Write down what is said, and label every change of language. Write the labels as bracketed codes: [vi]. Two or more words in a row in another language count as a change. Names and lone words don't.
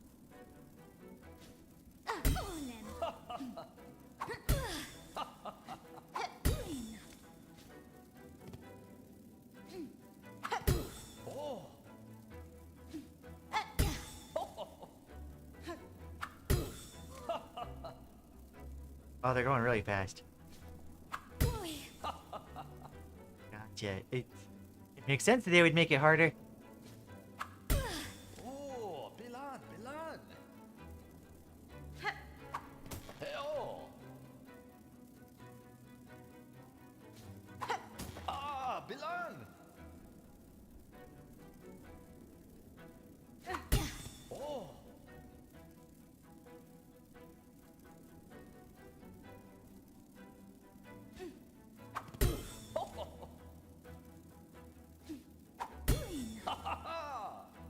[en] Oh! Oh, they're going really fast. Gotcha. It makes sense that they would make it harder. Oh! Bilan! Bilan! Heo! Ah! Bilan! Oh! Ha ha ha!